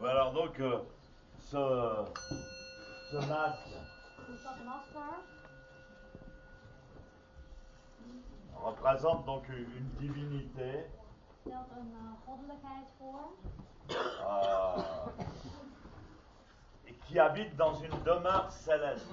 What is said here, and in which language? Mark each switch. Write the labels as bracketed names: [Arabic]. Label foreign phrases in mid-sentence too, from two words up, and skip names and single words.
[French] Alors donc, ce masque [Dutch] Dus dat masker [French] représente donc une divinité [Dutch] stelt een goddelijkheid voor [French] qui habite dans une demeure céleste.